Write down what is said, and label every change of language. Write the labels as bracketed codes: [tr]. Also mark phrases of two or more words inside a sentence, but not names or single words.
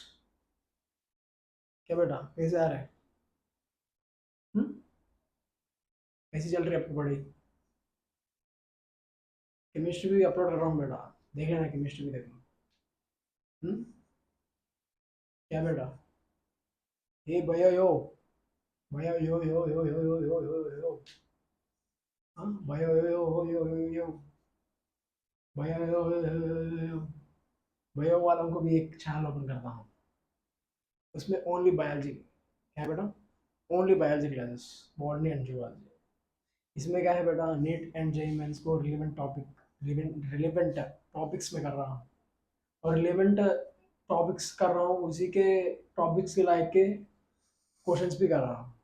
[hi] क्या बेटा कैसे आ रहे हैं? कैसी चल रही है आपकी पढ़ाई? केमिस्ट्री भी अपलोड कर रहा हूँ बेटा, देख लेना, केमिस्ट्री भी देखना। क्या बेटा? ये भैया यो, भैया यो यो यो यो यो यो यो यो, हाँ भैया यो यो यो यो यो यो, भैया यो यो यो यो यो, भैया वालों को भी एक चैनल ओपन करता हूँ, उसमें [en] only biology. [hi] क्या बेटा? [en] only biology classes, botany and zoology. [hi] इसमें क्या है बेटा, [en] NEET and JEE Mains [hi] को [en] relevant topics [hi] में कर रहा हूँ, और [en] relevant topics [hi] कर रहा हूँ, उसी के टॉपिक्स के लायक के क्वेश्चंस भी कर रहा हूँ।